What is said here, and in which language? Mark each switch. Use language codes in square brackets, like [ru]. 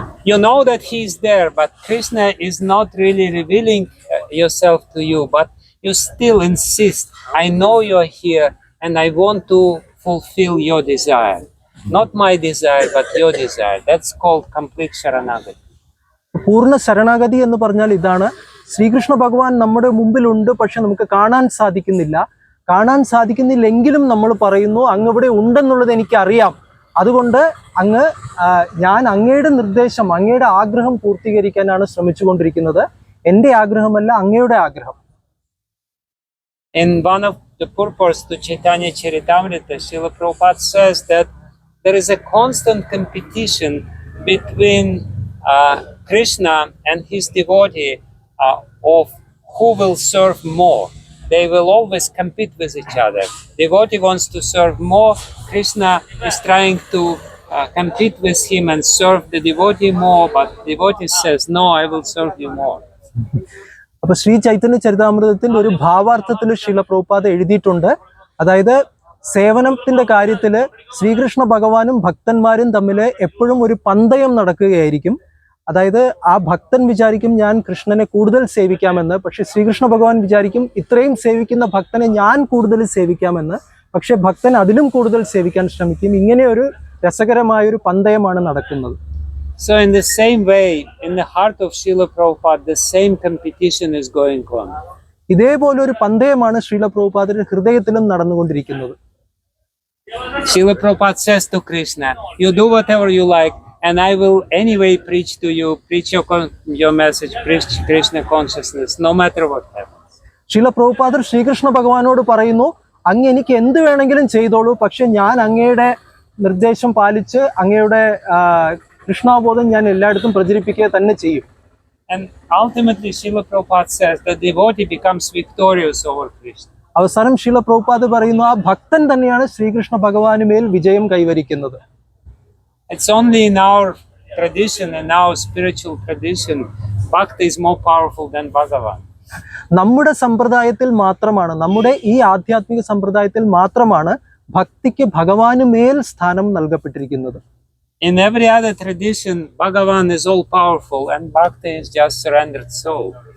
[en] You know that he is there, but Krishna is not really revealing yourself to you, but you still insist, I know you're here and I want to fulfill your desire. Not my desire, but your desire. That's called complete Sharanagati. [ml] പൂർണ്ണ ശരണാഗതി എന്ന് പറഞ്ഞാൽ ഇതാണ്. ശ്രീകൃഷ്ണ ഭഗവാൻ നമ്മുടെ മുമ്പിലുണ്ട്, പക്ഷെ നമുക്ക് കാണാൻ സാധിക്കുന്നില്ലെങ്കിലും നമ്മൾ പറയുന്നു അങ്ങ് ഇവിടെ ഉണ്ടെന്നുള്ളത് എനിക്കറിയാം, അതുകൊണ്ട് ഞാൻ അങ്ങയുടെ നിർദ്ദേശം, അങ്ങയുടെ ആഗ്രഹം പൂർത്തീകരിക്കാനാണ് ശ്രമിച്ചുകൊണ്ടിരിക്കുന്നത്, എൻ്റെ ആഗ്രഹമല്ല അങ്ങയുടെ ആഗ്രഹം. [en] In one of the purports to Chaitanya Charitamrita, Srila Prabhupada says that there is a constant competition between Krishna and his devotee of who will serve more. They will always compete with each other. Devotee wants to serve more. Krishna is trying to compete with him and serve the devotee more, but devotee says, no, I will serve you more. [ml] അപ്പൊ ശ്രീ ചൈതന്യ ചരിതാമൃതത്തിൽ ഒരു ഭാവാർത്ഥത്തിൽ ശ്രീല പ്രഭുപാദ എഴുതിയിട്ടുണ്ട്. അതായത് സേവനത്തിന്റെ കാര്യത്തിൽ ശ്രീകൃഷ്ണ ഭഗവാനും ഭക്തന്മാരും തമ്മിൽ എപ്പോഴും ഒരു പന്തയം നടക്കുകയായിരിക്കും. അതായത് ആ ഭക്തൻ വിചാരിക്കും ഞാൻ കൃഷ്ണനെ കൂടുതൽ സേവിക്കാമെന്ന്, പക്ഷെ ശ്രീകൃഷ്ണ ഭഗവാൻ വിചാരിക്കും ഇത്രയും സേവിക്കുന്ന ഭക്തനെ ഞാൻ കൂടുതൽ സേവിക്കാമെന്ന്, പക്ഷെ ഭക്തൻ അതിലും കൂടുതൽ സേവിക്കാൻ ശ്രമിക്കും. ഇങ്ങനെ ഒരു രസകരമായ ഒരു പന്തയമാണ് നടക്കുന്നത്. [en] So in the same way, in the heart of Srila Prabhupada, the same competition is going on. [ml] ഇതേപോലെ ഒരു പന്തയമാണ് ശ്രീല പ്രഭുപാദയുടെ ഹൃദയത്തിലും നടന്നുകൊണ്ടിരിക്കുന്നത്. [en] Srila Prabhupada says to Krishna, you do whatever you like, and I will anyway preach to you, preach your message, preach Krishna consciousness, no matter what happens. [ml] ശീല പ്രഭുപാദർ ശ്രീകൃഷ്ണ ഭഗവാനോട് പറയുന്നു, അങ്ങ് എനിക്ക് എന്ത് വേണമെങ്കിലും ചെയ്തോളൂ, പക്ഷെ ഞാൻ അങ്ങയുടെ നിർദ്ദേശം പാലിച്ച് അങ്ങയുടെ കൃഷ്ണാബോധം ഞാൻ എല്ലായിടത്തും പ്രചരിപ്പിക്കുക തന്നെ ചെയ്യും. [en] And ultimately, Srila Prabhupada says the devotee becomes victorious over Krishna. [ml] അവസാനം ശീല പ്രഭുപാദ് പറയുന്നു, ആ ഭക്തൻ തന്നെയാണ് ശ്രീകൃഷ്ണ ഭഗവാനുമേൽ വിജയം കൈവരിക്കുന്നത്. [en] It's only in our tradition, in our spiritual tradition, Bhakti is more powerful than Bhagavan. [ml] നമ്മുടെ സമ്പ്രദായത്തിൽ മാത്രമാണ്, നമ്മുടെ ഈ ആധ്യാത്മിക സമ്പ്രദായത്തിൽ മാത്രമാണ് ഭക്തിക്ക് ഭഗവാനുമേൽ സ്ഥാനം നൽകപ്പെട്ടിരിക്കുന്നത്. [en] In every other tradition, Bhagavan is all powerful and Bhakti is just surrendered soul.